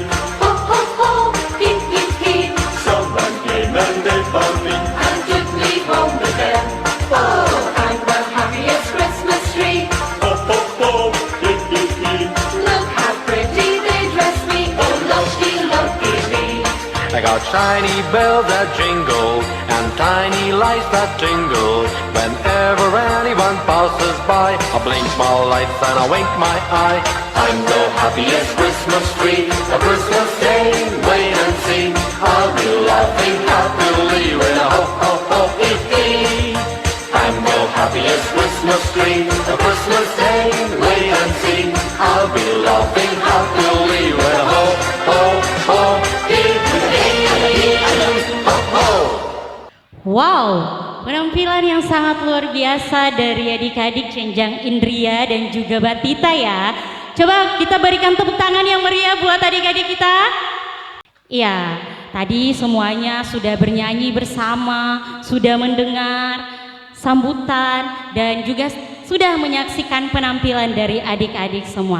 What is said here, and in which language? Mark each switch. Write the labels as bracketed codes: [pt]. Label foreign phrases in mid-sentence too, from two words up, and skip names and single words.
[en] Ho ho ho, hee hee hee, Someone came and they found me. and took me home with them. Oh, I'm the happiest Christmas tree. Ho ho ho, hee hee hee. Look how pretty they dress me. Oh, lucky, lucky me. I got shiny bells that jingle and tiny lights that tingle. Whenever anyone passes by, I blink my lights and I wink my eye. I'm the happiest Christmas tree. A Christmas Day, wait and see. I'll be laughing happily with a ho ho ho hee hee. I'm the happiest Christmas tree. A Christmas Day, wait and see. I'll be laughing happily with a ho ho ho hee hee. Ho ho. [id] Wow, penampilan yang sangat luar biasa dari adik-adik Cenjang Indria dan juga Batita ya. Coba kita berikan tepuk tangan yang meriah buat adik-adik kita. Iya, tadi semuanya sudah bernyanyi bersama, sudah mendengar sambutan dan juga sudah menyaksikan penampilan dari adik-adik semua.